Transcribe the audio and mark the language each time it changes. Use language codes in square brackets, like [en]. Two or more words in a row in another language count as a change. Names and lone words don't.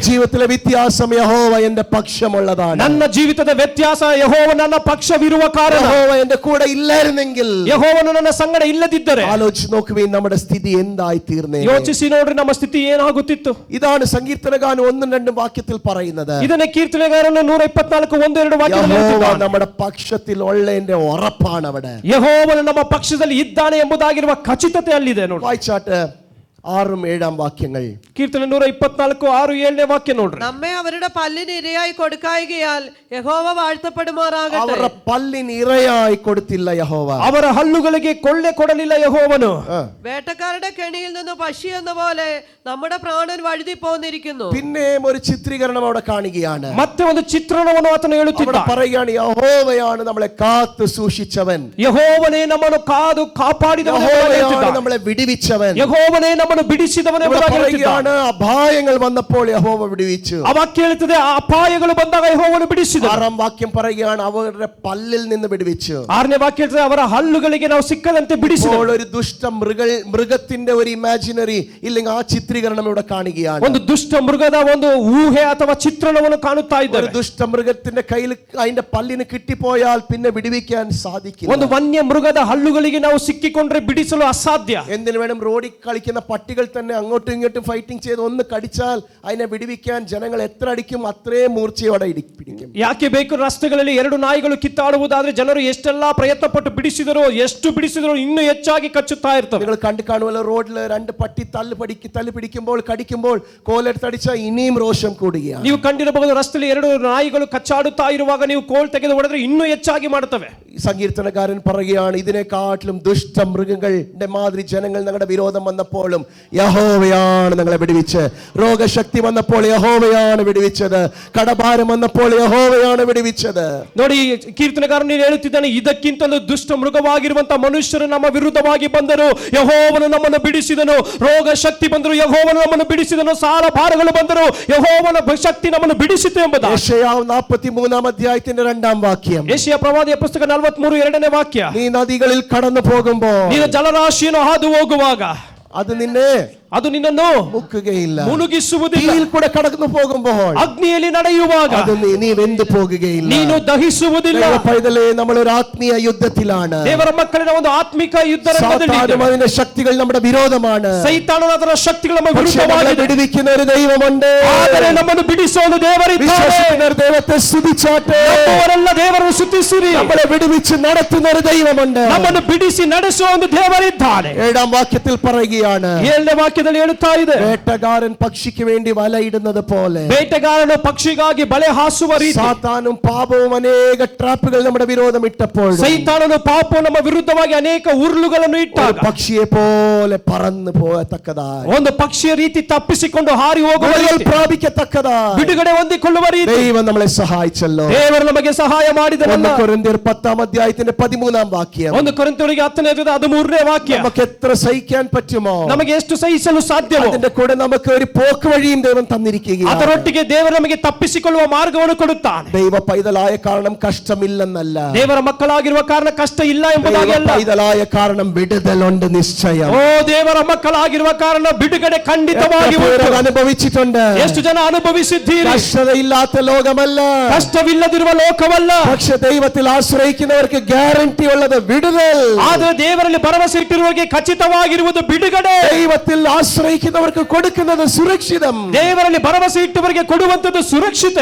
[ml] എന്റെ ജീവിതത്തിലെ വ്യത്യാസം യഹോവ എന്റെ പക്ഷമുള്ളതാണ്. [kn] ನನ್ನ ಜೀವಿತದ ಇಲ್ಲದ ವ್ಯತ್ಯಾಸ ಯೆಹೋವ ನನ್ನ ಪಕ್ಷವಿರುವ ಕಾರಣ. [ml] യഹോവ എന്റെ കൂടെ ഇല്ലായിരുന്നെങ്കിൽ, [kn] ಯೆಹೋವನು ನನ್ನ ಸಂಗಡ ಇಲ್ಲದಿದ್ದರೆ, [ml] ആലോചിച്ച് നോക്കുവീൻ നമ്മുടെ സ്ഥിതി എന്തായി തീർന്നേ. [kn] ಯೋಚಿಸಿ ನೋಡ್ರಿ ನಮ್ಮ ಸ್ಥಿತಿ ಏನಾಗುತ್ತಿತ್ತು. [ml] ഇതാണ് സങ്കീർത്തനഗാനം 1-2 വാക്യത്തിൽ പറയുന്നത്. [kn] ಇದನ್ನ ಕೀರ್ತನೆಗಾರನು 124:1-2 ವಾಕ್ಯದಲ್ಲಿ [ml] യഹോവ [kn] ಹೇಳ್ತಿದ್ದಾನೆ. [ml] നമ്മുടെ പക്ഷത്തിൽ ഉള്ളതിന്റെ ഉറപ്പാണ് അവിടെ. [kn] ಯೆಹೋವನು ನಮ್ಮ ಪಕ್ಷದಲ್ಲಿ ಇದ್ದಾನೆ ಎಂಬುದಾಗಿರುವ ಖಚಿತತೆ ಅಲ್ಲಿದೆ ನೋಡಿ. [ml] വായിച്ചാട്ട് 6-7 വാക്യങ്ങൾ. [kn] ಕೀರ್ತನೆ 124:6-7 ವಾಕ್ಯ ನೋಡ್ರಿ. [ml] നമ്മെ അവരുടെ പല്ലിന് ഇരയായി കൊടുക്കായികയാൽ യഹോവ വാഴ്ത്തപ്പെടുമാറാകട്ടെ. അവരുടെ പല്ലിന് ഇരയായി കൊടുത്തില്ല യഹോവ. [kn] ಅವರ ಹಲ್ಲುಗಳಿಗೆ ಕೊಳ್ಳೆ ಕೊಡಲಿಲ್ಲ ಯೆಹೋವನು. [ml] വേട്ടക്കാരുടെ കെണിയിൽ നിന്ന് പക്ഷി എന്ന പോലെ നമ്മുടെ പ്രാണൻ വഴുതി പോന്നിരിക്കുന്നു. പിന്നെയും ഒരു ചിത്രീകരണം അവിടെ കാണുകയാണ്. [kn] ಮತ್ತೆ ಒಂದು ಚಿತ್ರಣವನ್ನು ಆತನು [ml] അവിടെ [kn] ಹೇಳುತ್ತಿದ್ದಾನೆ. [ml] പറയുകയാണ് യഹോവയാണ് നമ്മളെ കാത്തു സൂക്ഷിച്ചവൻ, [kn] ಯೆಹೋವನೇ ನಮ್ಮನ್ನು ಕಾದು ಕಾಪಾಡಿದವನು ಎಂಬುದಾಗಿ [ml] യഹോവയാണ് [kn] ಹೇಳ್ತಿದ್ದಾನೆ. [ml] നമ്മളെ വിടുവിച്ചവൻ. [kn] ಯೆಹೋವನೇ ನಮ್ಮನ್ನು ಬಿಡಿಸಿದವನು [ml] ഇവിടെ [kn] ಎಂಬುದಾಗಿ ಹೇಳ್ತಿದ್ದಾನೆ. [ml] പറയുകയാണ് അപായങ്ങൾ വന്നപ്പോൾ യഹോവ വിടുവിച്ചു. [kn] ಆ ವಾಕ್ಯ ಹೇಳ್ತದೆ, ಆ ಅಪಾಯಗಳು ಬಂದಾಗ ಯೆಹೋವನು ಬಿಡಿಸಿದ. [ml] 6-ാം വാക്യം പറയുകയാണ് അവരുടെ പല്ലിൽ നിന്ന് വിടുവിച്ചു. [kn] 6ನೇ ವಾಕ್ಯ ಹೇಳ್ತದೆ, ಅವರ ಹಲ್ಲುಗಳಿಗೆ ನಾವು ಸಿಕ್ಕದಂತೆ ಬಿಡಿಸಿದ. [ml] ഇപ്പോൾ ഒരു ദുഷ്ട മൃഗത്തിന്റെ ഒരു ഇമാജിനറി ഇല്ലെങ്കിൽ ആ ചിത്രീകരണം ഇവിടെ കാണുകയാണ്. [kn] ಒಂದು ದುಷ್ಟ ಮೃಗದ ಒಂದು ಊಹೆ ಅಥವಾ ಚಿತ್ರಣವನ್ನು ಕಾಣುತ್ತಾ [ml] ഒരു [kn] ಇದ್ದೇವೆ. [ml] ദുഷ്ട മൃഗത്തിന്റെ കയ്യിൽ അതിന്റെ പല്ലിന് കിട്ടിപ്പോയാൽ പിന്നെ വിടുവിക്കാൻ സാധിക്കില്ല. [kn] ಒಂದು ವನ್ಯ ಮೃಗದ ಹಲ್ಲುಗಳಿಗೆ ನಾವು ಸಿಕ್ಕಿಕೊಂಡ್ರೆ ಬಿಡಿಸಲು ಅಸಾಧ್ಯ. [ml] എന്തിനു വേണം, റോഡിൽ കളിക്കുന്ന പട്ടികൾ തന്നെ അങ്ങോട്ടും ഇങ്ങോട്ടും ഫൈറ്റിംഗ് ചെയ്ത് ഒന്ന് കടിച്ചാൽ അതിനെ വിടുവിക്കാൻ ജനങ്ങൾ എത്ര അടിക്കും അത്രയും മൂർച്ചയോടെ പിടിക്കും. [kn] ಯಾಕೆ ಬೇಕು? ರಸ್ತೆಗಳಲ್ಲಿ 2 ನಾಯಿಗಳು ಕಿತ್ತಾಡುವುದಾದ್ರೆ ಜನರು ಎಷ್ಟೆಲ್ಲ ಪ್ರಯತ್ನ ಪಟ್ಟು ಬಿಡಿಸಿದರೋ, ಎಷ್ಟು ಬಿಡಿಸಿದರೋ ಇನ್ನೂ ಹೆಚ್ಚಾಗಿ ಕಚ್ಚುತ್ತಾ ಇರ್ತವೆ. [ml] നിങ്ങൾ കണ്ടു കാണുമല്ലോ, റോഡിൽ 2 പട്ടി തല്ല് പിടിക്കുമ്പോൾ കടിക്കുമ്പോൾ കോലെടുത്തടിച്ചാൽ ഇനിയും രോഷം കൂടുകയാണ്. [kn] ನೀವು ಕಂಡಿರಬಹುದು, ರಸ್ತೆಯಲ್ಲಿ 2 ನಾಯಿಗಳು ಕಚ್ಚಾಡುತ್ತಾ ಇರುವಾಗ ನೀವು ಕೋಲ್ ತೆಗೆದು ಹೊಡೆದ್ರೆ ಇನ್ನೂ ಹೆಚ್ಚಾಗಿ ಮಾಡುತ್ತವೆ. [ml] സങ്കീർത്തനക്കാരൻ പറയുകയാണ്, ഇതിനെക്കാട്ടിലും ദുഷ്ട മൃഗങ്ങളുടെ മാതിരി ജനങ്ങൾ ഞങ്ങളുടെ വിരോധം വന്നപ്പോഴും യഹോവയാണ് ഞങ്ങളെ വിടുവിച്ച്. രോഗശക്തി വന്നപ്പോൾ യഹോവയാണ് വിടുവിച്ചത്. കടഭാരം വന്നപ്പോൾ യഹോവയാണ് വിടുവിച്ചത്. [kn] ನೋಡಿ, ಕೀರ್ತನೆಗಾರನು ಹೇಳುತ್ತಿದ್ದಾನೆ, ಇದಕ್ಕಿಂತಲೂ ದುಷ್ಟ ಮೃಗವಾಗಿರುವಂತಹ ಮನುಷ್ಯರು ನಮ್ಮ ವಿರುದ್ಧವಾಗಿ ಬಂದರು, ಯೆಹೋವನು ನಮ್ಮನ್ನು ಬಿಡಿಸಿದನು. ರೋಗ ಶಕ್ತಿ ಬಂದರು, ಯೆಹೋವನು ನಮ್ಮನ್ನು ಬಿಡಿಸಿದನು. ಸಾಲ ಭಾರಗಳು ಬಂದರು, ಯೆಹೋವನ ಶಕ್ತಿ ನಮ್ಮನ್ನು ಬಿಡಿಸಿತು ಎಂಬುದಾಗಿ. [ml] യെശയ്യാവ് 43-ാം അധ്യായത്തിന്റെ 2-ാം വാക്യം. [kn] ಯೆಶಯ ಪ್ರವಾದಿಯ ಪುಸ್ತಕ 43:2 ವಾಕ್ಯ. [ml] നീ നദികളിൽ കടന്നു പോകുമ്പോൾ, [kn] ನೀನು ಜಲರಾಶಿಯನ್ನು ಹಾದು ಹೋಗುವಾಗ [ml] അത് നിന്നെ [kn] ಅದು ನಿನ್ನನ್ನು [ml] മുക്കുകയില്ല. [kn] ಮುಳುಗಿಸುವುದಿಲ್ಲ. [ml] തീയിൽ കൂടെ കടന്നു പോകുമ്പോൾ, [kn] ಅಗ್ನಿಯಲ್ಲಿ ನಡೆಯುವಾಗ [ml] അത് നീ വെന്തു പോകുകയില്ല. [kn] ನೀನು ದಹಿಸುವುದಿಲ್ಲ. [ml] പൈതലേ, നമ്മൾ ഒരു ആത്മീയ യുദ്ധത്തിലാണ്. [kn] ದೇವರ ಮಕ್ಕಳಿನ ಒಂದು ಆತ್ಮಿಕ ಯುದ್ಧ [ml] സാത്താനും അതിന്റെ ശക്തികൾ നമ്മുടെ വിരോധമാണ്. [kn] ಸೈತಾನನ ಅದರ ಶಕ್ತಿಗಳು ನಮ್ಮ [ml] പക്ഷേ നമ്മളെ [kn] ವಿರುದ್ಧವಾಗಿದೆ. [ml] വിടുവിക്കുന്ന ഒരു ദൈവമുണ്ട്. [kn] ಆದರೆ ನಮ್ಮನ್ನು ಬಿಡಿಸುವ ಒಂದು ದೇವರಿದ್ದಾನೆ. [ml] വിശ്വസിക്കുന്നവർ ദൈവത്തെ സ്തുതിച്ചാട്ടെ. [kn] ನಂಬುವವರೆಲ್ಲ ದೇವರನ್ನು ಸ್ತುತಿಸಿರಿ. [ml] നമ്മളെ വിടുവിച്ച് നടത്തുന്ന ഒരു ദൈവമുണ്ട്. [kn] ನಮ್ಮನ್ನು ಬಿಡಿಸಿ ನಡೆಸುವ ಒಂದು ದೇವರಿದ್ದಾನೆ. [ml] 7-ാം വാക്യത്തിൽ പറയുകയാണ്, [kn] 7ನೇ ವಾಕ್ಯದಲ್ಲಿ ಹೇಳುತ್ತಾ ಇದೆ, [ml] വേട്ടക്കാരൻ പക്ഷിക്ക് വേണ്ടി വലയിടുന്നത് പോലെ [kn] ಬೇಟೆಗಾರನು ಪಕ್ಷಿಗಾಗಿ ಬಲೆ ಹಾಸುವ ರೀತಿ [ml] സാത്താനും പാപവും അനേക ട്രാപ്പുകൾ നമ്മുടെ വിരോധം ഇട്ടപ്പോൾ, [kn] ಸೈತಾನನು ಪಾಪವು ನಮ್ಮ ವಿರುದ್ಧವಾಗಿ ಅನೇಕ ಉರುಳುಗಳನ್ನು ಇಟ್ಟಾಗ [ml] പക്ഷിയെ പോലെ പറന്നു പോകത്തക്കതായി, [kn] ಒಂದು ಪಕ್ಷಿಯ ರೀತಿ ತಪ್ಪಿಸಿಕೊಂಡು ಹಾರಿ ಹೋಗುವ [ml] വിടുതൽ [kn] ರೀತಿ, [ml] പ്രാപിക്കത്തക്കതായി [kn] ಬಿಡುಗಡೆ ಹೊಂದಿಕೊಳ್ಳುವ ರೀತಿ [ml] ദൈവം നമ്മളെ സഹായിച്ചല്ലോ. [kn] ದೇವರು ನಮಗೆ ಸಹಾಯ ಮಾಡಿದನಲ್ಲ. [ml] 1 കൊരിന്ത്യർ 10-ാം അധ്യായത്തിന്റെ 13-ാം വാക്യം. [kn] 1 ಕೊರಿಂಥಿಯರಿಗೆ 10ನೇ ಅಧ್ಯಾಯದ 13ನೇ ವಾಕ್ಯ. [ml] നമുക്ക് എത്ര സഹിക്കാൻ പറ്റുമോ [kn] ನಮಗೆ ಎಷ್ಟು ಸಹಿಸಲು ಸಾಧ್ಯವೋ [ml] അതിന്റെ കൂടെ നമുക്ക് ഒരു പോക്ക് വഴിയും ദൈവം തന്നിരിക്കുകയാണ്. [kn] ಅದರೊಟ್ಟಿಗೆ ದೇವರು ನಮಗೆ ತಪ್ಪಿಸಿಕೊಳ್ಳುವ ಮಾರ್ಗವನ್ನು ಕೊಡುತ್ತಾನೆ. [ml] ദൈവ പൈതലായ കാരണം കഷ്ടമില്ലെന്നല്ല, [kn] ದೇವರ ಮಕ್ಕಳಾಗಿರುವ ಕಾರಣ ಕಷ್ಟ ಇಲ್ಲ ಎಂಬುದಾಗಿ [ml] ദൈവ [kn] ಅಲ್ಲ. [ml] പൈതലായ കാരണം വിടുതലുണ്ട് നിശ്ചയം. [kn] ಓ, ದೇವರ ಮಕ್ಕಳಾಗಿರುವ ಕಾರಣ ಬಿಡುಗಡೆ ಖಂಡಿತವಾಗಿ [ml] എത്ര പേര് [kn] ಉಂಟು. [ml] അനുഭവിച്ചിട്ടുണ്ട്. [kn] ಎಷ್ಟು ಜನ ಅನುಭವಿಸಿದ್ದೀರಿ? [ml] കഷ്ടതയില്ലാത്ത ലോകമല്ല, [kn] ಕಷ್ಟವಿಲ್ಲದಿರುವ ಲೋಕವಲ್ಲ. [ml] പക്ഷെ ദൈവത്തിൽ ആശ്രയിക്കുന്നവർക്ക് ഗ്യാരണ്ടി ഉള്ളത് വിടുതൽ. [kn] ಆದರೆ ದೇವರಲ್ಲಿ ಭರವಸೆ ಇಟ್ಟಿರುವವರಿಗೆ ಖಚಿತವಾಗಿರುವುದು ಬಿಡುಗಡೆ. [ml] ദൈവത്തിൽ ആശ്രയിക്കുന്നവർക്ക് കൊടുക്കുന്നത് സുരക്ഷിതം. [kn] ದೇವರಲ್ಲಿ ಭರವಸೆ ಇಟ್ಟವರಿಗೆ ಕೊಡುವಂತದ್ದು ಸುರಕ್ಷಿತೆ.